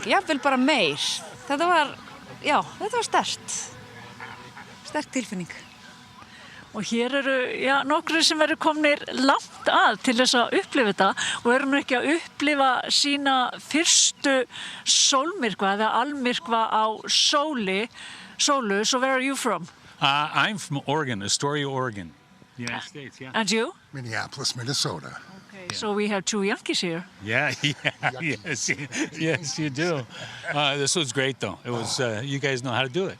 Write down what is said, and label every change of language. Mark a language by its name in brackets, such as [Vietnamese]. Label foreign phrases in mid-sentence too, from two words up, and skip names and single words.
[Icelandic] Jafnvel bara meir. Þetta var sterkt. Sterk tilfinning. Og hér eru, nokkru sem eru komnir langt að til þess að upplifa þetta og eru nú ekki að upplifa sína fyrstu sólmyrkva eða almyrkva á sólu. [English] So where are you from? I'm from Oregon, Astoria, Oregon, United States, yeah. And you? Minneapolis, Minnesota. Okay. So we have two Yankees here. Yeah, yes, you do. This was great, though. It was. You guys know how to do it.